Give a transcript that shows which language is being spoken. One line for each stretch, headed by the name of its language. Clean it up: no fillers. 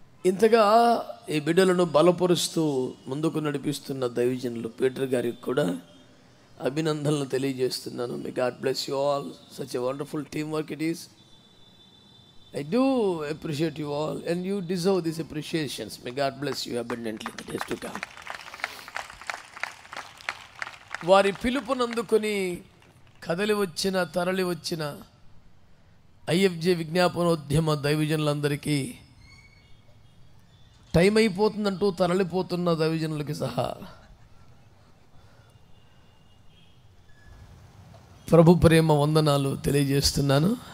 Telugu: ఇంతగా ఈ బిడ్డలను బలపరుస్తూ ముందుకు నడిపిస్తున్న దైవజనులు పీటర్ గారికి కూడా అభినందనలు తెలియజేస్తున్నాను.
English: May God bless you all. Such a wonderful team work it is. I do appreciate you all, and you deserve these appreciations. May God bless you abundantly in the days to come.
Telugu: వారి పిలుపునందుకొని కదలి వచ్చిన, తరలి వచ్చిన IFJ విజ్ఞాపనోద్యమ దైవజనులందరికీ, time అయిపోతుందంటూ తరలిపోతున్న దైవజనులకి సహా ప్రభు ప్రేమ వందనాలు తెలియజేస్తున్నాను.